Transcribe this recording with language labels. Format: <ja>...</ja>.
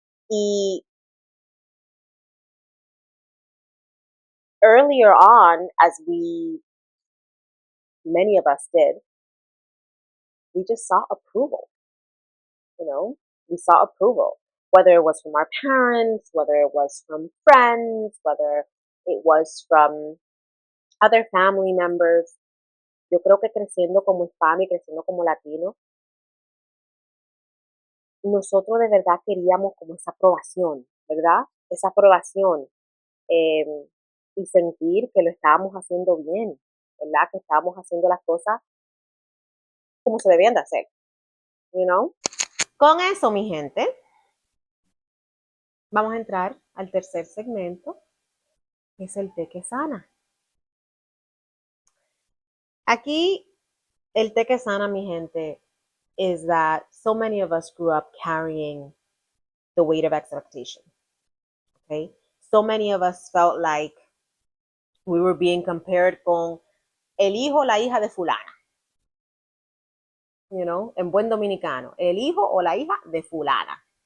<en>Y earlier on, as many of us did, we just saw approval, we saw approval, whether it was from our parents, whether it was from friends, whether it was from other family members.</en> <es>Yo creo que creciendo como hispano y creciendo como latino, nosotros de verdad queríamos como esa aprobación, ¿verdad? Esa aprobación eh, y sentir que lo estábamos haciendo bien, ¿verdad? Que estábamos haciendo las cosas como se debían de hacer, you know? Con eso, mi gente, vamos a entrar al tercer segmento, que es el té que sana. Aquí, el té que sana, mi gente,</es> <en>is that so many of us grew up carrying the weight of expectation. Okay? So many of us felt like we were being compared</en> <es>con el hijo o la hija de fulana. En buen dominicano, el hijo o la hija de fulana.</es>